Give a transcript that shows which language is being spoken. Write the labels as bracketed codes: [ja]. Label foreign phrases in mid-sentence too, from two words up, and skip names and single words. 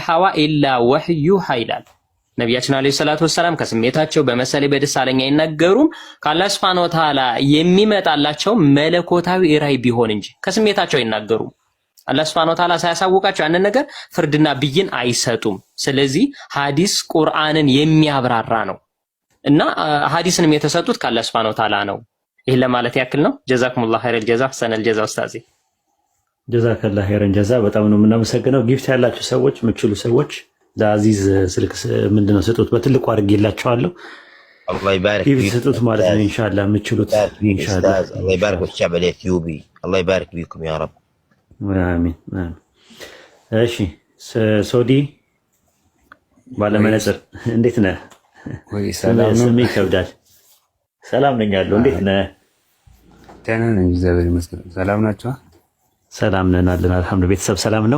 [am] ሀዋ ኢላ ወህዩ ይላል። ነቢያችን [ar] عليه الصلاة والسلام [am] ከስሜታቸው በመሰለ በደሳለኛ አይናገሩም። ከአላህ [ar] سبحانه وتعالى [am] የሚመጣላቸው መለኮታዊ ራዕይ ቢሆን እንጂ ከስሜታቸው አይናገሩም። አላህ [ar] سبحانه وتعالى [am] ሳያሳውቃቸው ያንን ነገር ፍርድና ብይን አይሰጡም። ስለዚህ ሐዲስ ቁርአንን የሚያብራራ ነው እና ሐዲስንም የተሰጡት ከአላህ [ar] سبحانه وتعالى [am] ነው። ይሄን ለማለት ያክል ነው። [ar] جزاكم الله خير الجزاء [am] ሰነል ጀዛ ኡስታዚ [ar] جزاك الله خيرا [am] ጀዛ። በጣም ነው የምናመሰግነው። ጊፍት ያላችሁ ሰዎች የምትችሉ ሰዎች ለአዚዝ ስልክ ምንድነው ስጡት፣ በትልቁ አድርጌላችኋለሁ። [ar] الله يبارك [am] ጊፍት [ar] فيكم [am] ስጡት ማለት ነው ኢንሻአላህ የምትችሉት ኢንሻአላህ። [ar] الله يبارك بالشعب الاثيوبي الله يبارك فيكم يا رب [am] አሚን አሚን። እሺ ሶዲ ባለመነጽር እንዴት ነህ? ወይ ሰላም ነው። ስሜ ይከብዳል። ሰላም ነኝ ያለው። እንዴት ነህ? ደህና ነኝ እግዚአብሔር ይመስገን። ሰላም ናችሁ? ሰላም ነን አለን አልሐምዱሊላህ። ቤተሰብ ሰላም ነው?